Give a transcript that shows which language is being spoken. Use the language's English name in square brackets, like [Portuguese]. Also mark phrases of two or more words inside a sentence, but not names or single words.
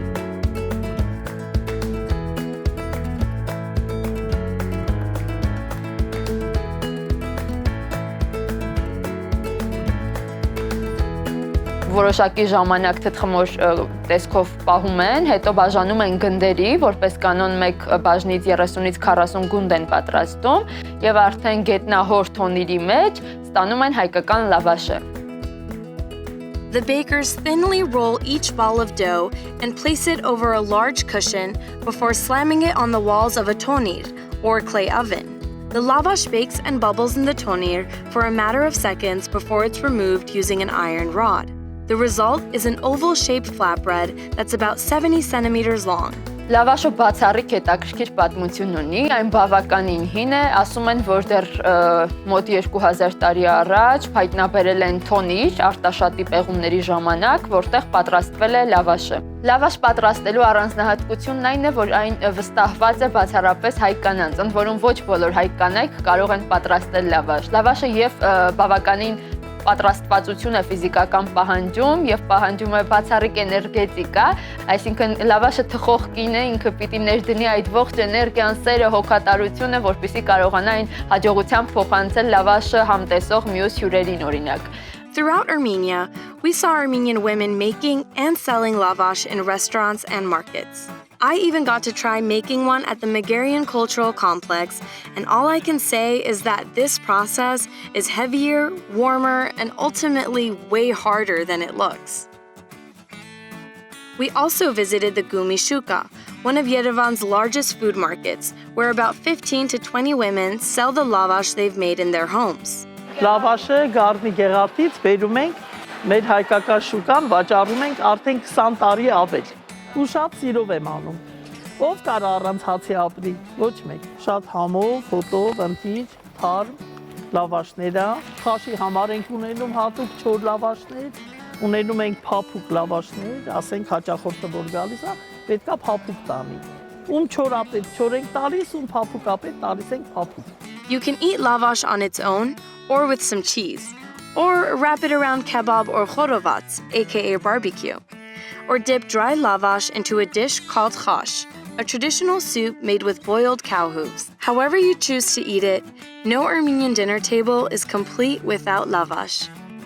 [Armenian] Որոշակի ժամանակ թթխմոր տեսքով պահում են, հետո բաժանում են գնդերի, որպես կանոն մեկ բաժնից 30-ից 40 գունդ են պատրաստում եւ արդեն գետնահոր թոնիրի մեջ ստանում են հայկական լավաշը։ [English] The bakers thinly roll each ball of dough and place it over a large cushion before slamming it on the walls of a tonir, or clay oven. The lavash bakes and bubbles in the tonir for a matter of seconds before it's removed using an iron rod. The result is an oval-shaped flatbread that's about 70 centimeters long. [Armenian] Լավաշը բացառիկ հետաքրքիր պատմություն ունի, այն բավականին հին է, ասում են, որ դեռ մոտ 2000 տարի առաջ հայտնաբերել են թոնիր արտաշատի պեղումների ժամանակ, որտեղ պատրաստվել է լավաշը։ Լավաշ պատրաստելու առանձնահատկությունն այն է, որ այն վստահված է բացառապես հայ կանանց, ընդ որում ոչ բոլոր հայ կանայք կարող են պատրաստել լավաշ։ Լավաշը եւ բավականին պատրաստվածություն է ֆիզիկական պահանջում եւ պահանջում է բացառիկ էներգետիկա, այսինքն լավաշը թխող կինը ինքը պիտի ներդնի այդ ողջ էներգիան, սերը, հոգատարությունը, որպեսզի կարողանա այն հաջողությամբ փոխանցել լավաշը համտեսող մյուս հյուրերին օրինակ։ [English] Throughout Armenia, we saw Armenian women making and selling lavash in restaurants and markets. I even got to try making one at the Megerian Cultural Complex, and all I can say is that this process is heavier, warmer, and ultimately way harder than it looks. We also visited the Gumi Shuka, one of Yerevan's largest food markets, where about 15 to 20 women sell the lavash they've made in their homes. [Armenian] Լավաշը գարնի գեղարդից բերում ենք, մեր հայկական շուկան վաճառում ենք արդեն 20 տարի ավել։ Ու շատ սիրով եմ անում։ Ով կարա առանց հացի ապրի, ոչ մեկ։ Շատ համով, հոտով, ընտիր, թարմ, լավաշները, խաշի համար ենք ունենում հատուկ չոր լավաշներ, ունենում ենք փափուկ լավաշներ, ասենք հաճախորդը որ գալիս է, պետքա փափուկ տանի։ Ում չորապետ չոր ենք տալիս, ում փափուկապետ տալիս ենք փափուկ։ [English] You can eat lavash on its own or with some cheese, or wrap it around kebab or khorovats, aka barbecue. Or dip dry lavash into a dish called khash, a traditional soup made with boiled cow hooves. However you choose to eat it, no Armenian dinner table is complete without lavash.